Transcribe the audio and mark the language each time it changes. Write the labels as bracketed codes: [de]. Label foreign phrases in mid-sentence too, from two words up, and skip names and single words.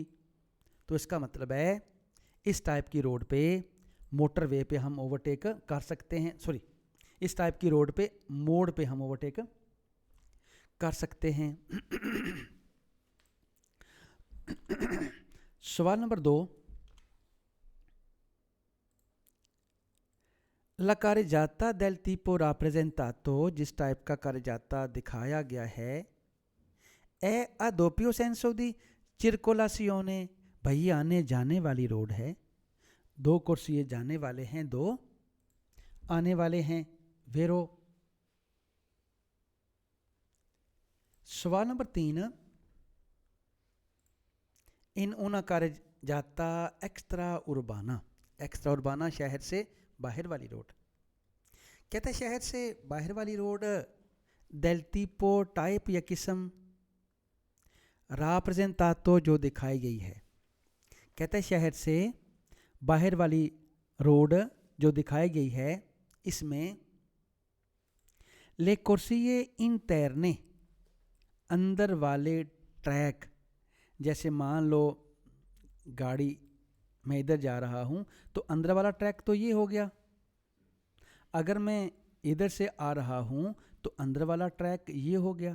[hi] तो इसका मतलब है इस टाइप की रोड पे, मोटरवे पे हम ओवरटेक कर सकते हैं, सॉरी इस टाइप की रोड पे मोड़ पे हम ओवरटेक कर सकते हैं। सवाल नंबर 2, [it] La carreggiata del tipo rappresentato, [hi] जिस टाइप का carreggiata दिखाया गया है, [it] è a doppio senso di circolazione, [hi] भाई आने जाने वाली रोड है, 2 कुर्सी जाने वाले हैं, 2 आने वाले हैं, वेरो। सवाल नंबर 3, [it] इन una carreggiata extra urbana, extra urbana [hi] शहर से बाहर वाली रोड। कहता है शहर से बाहर वाली रोड [it] del tipo [hi] टाइप या किस्म rappresentato जो दिखाई गई है। कहता है शहर से बाहर वाली रोड जो दिखाई गई है, इसमें [it] le corsie interne, [hi] अंदर वाले ट्रैक, जैसे मान लो गाड़ी मैं इधर जा रहा हूँ तो अंदर वाला ट्रैक तो ये हो गया, अगर मैं इधर से आ रहा हूँ तो अंदर वाला ट्रैक ये हो गया।